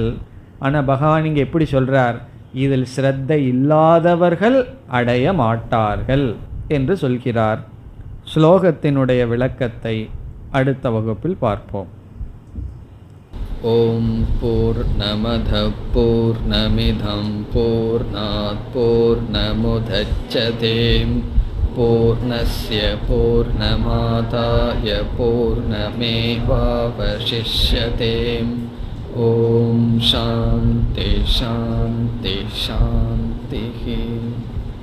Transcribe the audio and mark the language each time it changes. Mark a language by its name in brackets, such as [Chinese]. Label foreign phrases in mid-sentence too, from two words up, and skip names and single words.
[Tamil] ஆனால் பகவான் இங்கே எப்படி சொல்கிறார், இதில் ஸ்ரத்தை இல்லாதவர்கள் அடைய மாட்டார்கள் என்று சொல்கிறார். ஸ்லோகத்தினுடைய விளக்கத்தை அடுத்த வகுப்பில் பார்ப்போம். [Sanskrit] ओम् पूर्णमदः पूर्णमिदं पूर्णात् पूर्णमुदच्यते पूर्णस्य पूर्णमादाय पूर्णमेवावशिष्यते. ओम् शान्तिः शान्तिः शान्तिः.